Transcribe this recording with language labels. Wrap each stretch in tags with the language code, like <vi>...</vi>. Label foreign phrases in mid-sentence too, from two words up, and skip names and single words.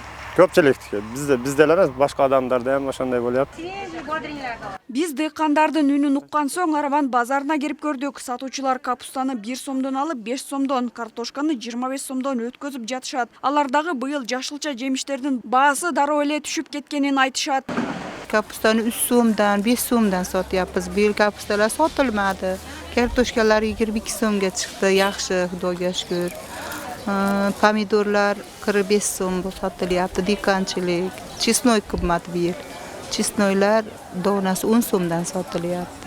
<ky>Көпчүлүктү бизде эле башка адамдарда ham ошондой болот. Биз дыйкандардын үнүн уккан соң Араван базарына кирип көрдүк. Сатуучулар капустаны 1 сомдон алып 5 сомдон, картошканы 25 сомдон өткөзүп жатышат. Алар дагы быйыл жашылча жемиштердин баасы дароо эле түшүп кеткенин айтышат.</ky> <uz>Kapustani 3 so'mdan, 5 so'mdan sotyapmiz. Bu yil kapustalar sotilmadi. Kartoshkalar 22 so'mga chiqdi. Yaxshi, Xudoga shukr. Pomidorlar 45 so'm sotilyapti. Dehqonchilik, chesnoy qimmat bu yil. Chesnoylar donasi 10 so'mdan sotilyapti.</uz>